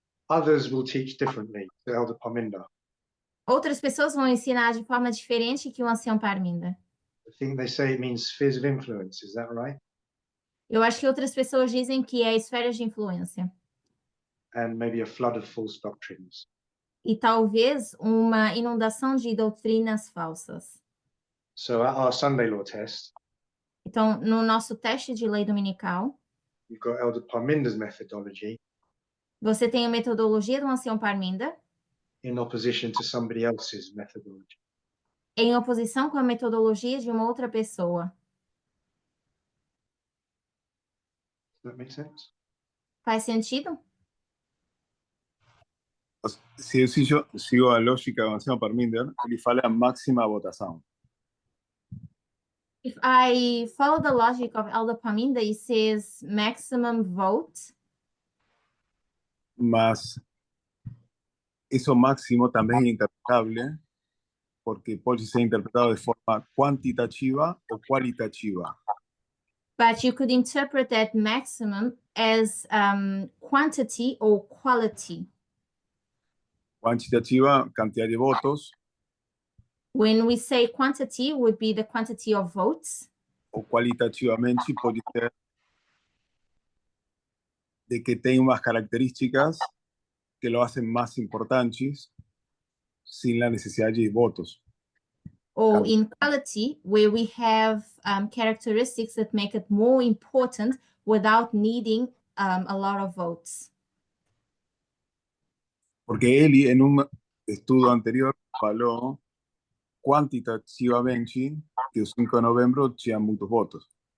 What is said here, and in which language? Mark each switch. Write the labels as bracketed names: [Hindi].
[English] Others will teach differently to Elder Parminda. [Portuguese] Outras pessoas vão ensinar de forma diferente que o ancião Parminda. [English] I think they say it means spheres of influence. Is that right? [Portuguese] Eu acho que outras pessoas dizem que é esferas de influência. [English] And maybe a flood of false doctrines. [Portuguese] E talvez uma inundação de doutrinas falsas. [English] So at our Sunday law test, [Portuguese] Então, no nosso teste de lei dominical, [English] you've got Elder Parminda's methodology [Portuguese] você tem a metodologia do ancião Parminda [English] in opposition to somebody else's methodology. [Portuguese] em oposição com a metodologia de uma outra pessoa. [English] Does that make sense? [Portuguese] Faz sentido? Se eu sigo a lógica do Ancião Parminder, ele fala máxima votação. [English] If I follow the logic of Elder Parminda, it says maximum vote, [Spanish] Mas eso máximo también es interpretable porque puede ser interpretado de forma cuantitativa o cualitativa. [English] but you could interpret that maximum as quantity or quality. [Spanish] Cuantitativa, cantidad de votos, [English] When we say quantity, would be the quantity of votes, [Spanish] o cualitativamente puede ser de que tenga unas características que lo hacen más importantes sin la necesidad de votos. [English] or in quality, where we have characteristics that make it more important without needing a lot of votes. [Spanish] Porque Eli en un estudio anterior [Portuguese] falou quantitativamente que o 5 de novembro tinha muitos votos.